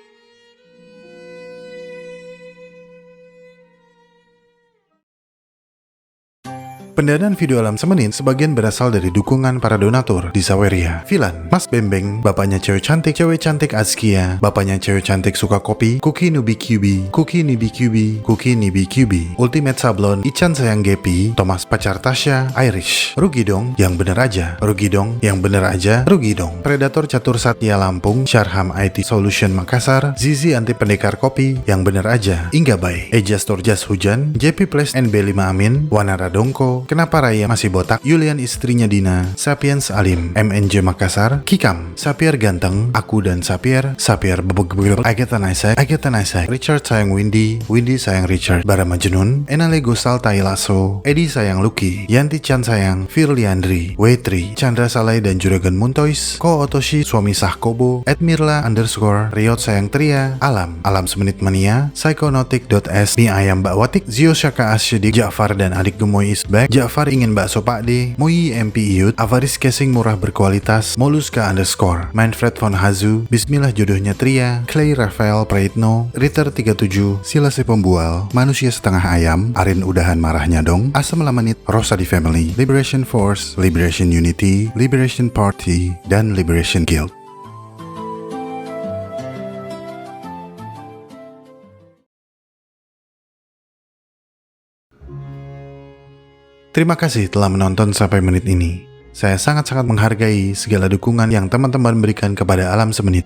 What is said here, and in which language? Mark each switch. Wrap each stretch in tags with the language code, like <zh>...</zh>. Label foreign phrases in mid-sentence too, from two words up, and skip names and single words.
<id>Pendanaan video Alam Semenit sebagian berasal dari dukungan para donatur di Saweria. Vilan, Mas Bembeng, bapaknya cewek cantik Azkia, bapaknya cewek cantik suka kopi, Cookie Nubi QB, Cookie Nibi QB, Cookie Nibi QB, Ultimate Sablon, Ican Sayang Gepi, Thomas Pacar Tasya, Irish, Rugi dong, yang bener aja, Rugi dong, yang bener aja, Rugi dong, Predator Catur Satya Lampung, Syarham IT Solution Makassar, Zizi Anti Pendekar Kopi, yang bener aja, Ingga Bay, Eja Storjas Hujan, JP Place NB5 Amin, Wanara Dongko, Kenapa Raya Masih Botak, Yulian Istrinya Dina, Sapiens Alim, MNJ Makassar, Kikam, Sapier Ganteng, Aku dan Sapier Bebeg, Agatha Naisek, Richard Sayang Windy, Windy Sayang Richard, Bara Majnun, Enale Gosal Tailaso, Edi Sayang Lucky, Yanti Chan Sayang, Firliandri, Wetri, Chandra Salai dan Juragan Muntois, Ko Otoshi, Suami Sahkobo, Edmirla _ Riot Sayang Tria, Alam Semenit Mania, Psychonotic.s, Mi Ayam Mbak Watik, Zio Syaka Asyedik, Ja'far dan Adik Gemoy Isbek, Ja'far ingin bakso Pakde, Moyi MP Iyut, Avaris Casing murah berkualitas, Moluska _ Manfred von Hazu, Bismillah Jodohnya Tria, Clay Rafael Praitno, Ritter 37, Sila Si Pembual, Manusia Setengah Ayam, Arin Udahan Marahnya Dong, Asam Lamanit, Rosadi Family, Liberation Force, Liberation Unity, Liberation Party, dan Liberation Guild. Terima kasih telah menonton sampai menit ini. Saya sangat-sangat menghargai segala dukungan yang teman-teman berikan kepada Alam Semenit.</id>